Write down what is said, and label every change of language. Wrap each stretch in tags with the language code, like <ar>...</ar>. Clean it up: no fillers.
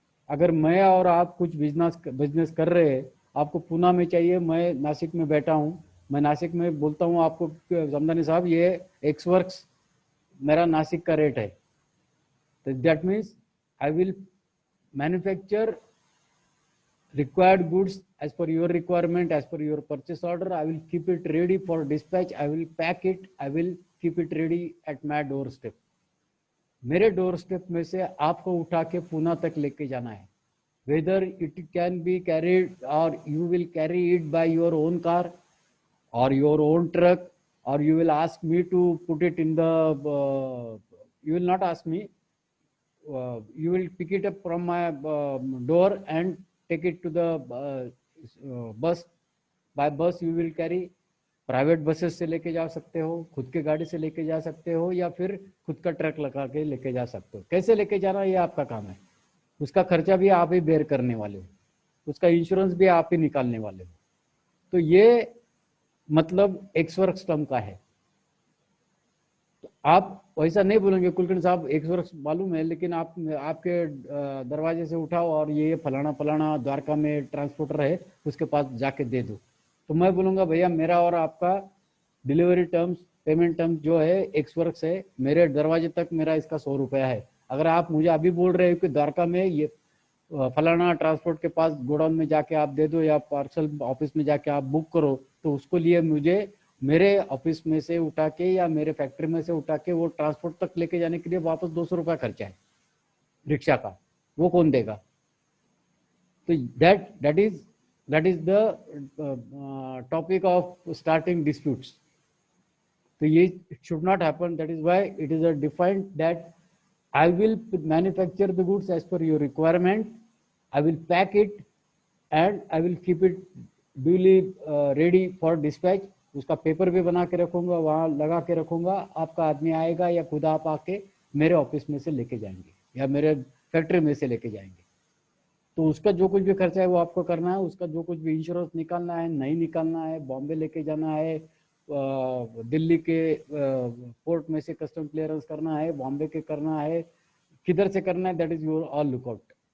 <hi>अगर मैं और आप कुछ बिजनेस कर रहे हैं, आपको पुणे में चाहिए, मैं नासिक में बैठा हूँ, मैं नासिक में बोलता हूँ आपको समदानी साहब ये एक्स वर्क्स मेरा नासिक का रेट है, तो</hi> <en>That means I will manufacture required goods as per your requirement, as per your purchase order. I will keep it ready for dispatch. I will pack it. I will keep it ready at my doorstep.</en> <hi>मेरे door step में से आपको उठा के पुणे तक लेके जाना है.</hi> <en>Whether it can be carried or you will carry it by your own car or your own truck, or you will ask me to put it in the you will not ask me, you will pick it up from my door and take it to the bus. By bus you will carry,</en> <hi>private buses से लेके जा सकते हो, खुद के गाड़ी से लेके जा सकते हो, या फिर खुद का ट्रक लगा के लेके जा सकते हो। कैसे लेके जाना ये आपका काम है, उसका खर्चा भी आप ही बेयर करने वाले हो, उसका इंश्योरेंस भी आप ही निकालने वाले हो। तो ये मतलब एक्स वर्क्स टर्म का है। तो आप वैसा नहीं बोलेंगे कुलकर्णी साहब एक्स वर्क्स मालूम है, लेकिन आप आपके दरवाजे से उठाओ और ये फलाना फलाना द्वारका में ट्रांसपोर्टर है उसके पास जाके दे दो, तो मैं बोलूँगा भैया मेरा और आपका डिलीवरी टर्म्स, पेमेंट टर्म्स जो है एक्स वर्क्स है, मेरे दरवाजे तक मेरा इसका 100 रुपया है। अगर आप मुझे अभी बोल रहे हो कि द्वारका में ये फलाना ट्रांसपोर्ट के पास गोडाउन में जाके आप दे दो या पार्सल ऑफिस में जाके आप बुक करो, तो उसको लिए मुझे मेरे ऑफिस में से उठा के या मेरे फैक्ट्री में से उठा के वो ट्रांसपोर्ट तक लेके जाने के लिए वापस 200 रुपया खर्चा है रिक्शा का, वो कौन देगा?</hi> <en>तो that is the topic of starting disputes. So it should not happen. That is why it is a defined that I will manufacture the goods as per your requirement. I will pack it and I will keep it duly ready for dispatch.</en> <hi>उसका paper भी बना के रखूंगा, वहाँ लगा के रखूंगा, आपका आदमी आएगा या खुद आप आके मेरे ऑफिस में से लेके जाएंगे या मेरे फैक्ट्री में से लेके जाएंगे। तो उसका जो कुछ भी खर्चा है वो आपको करना है, उसका जो कुछ भी इंश्योरेंस निकालना है, नहीं निकालना है, बॉम्बे लेके जाना है, दिल्ली के पोर्ट में से कस्टम क्लियरेंस करना है, बॉम्बे के करना है, किधर से करना है,</hi> <en>That is your all lookout.</en>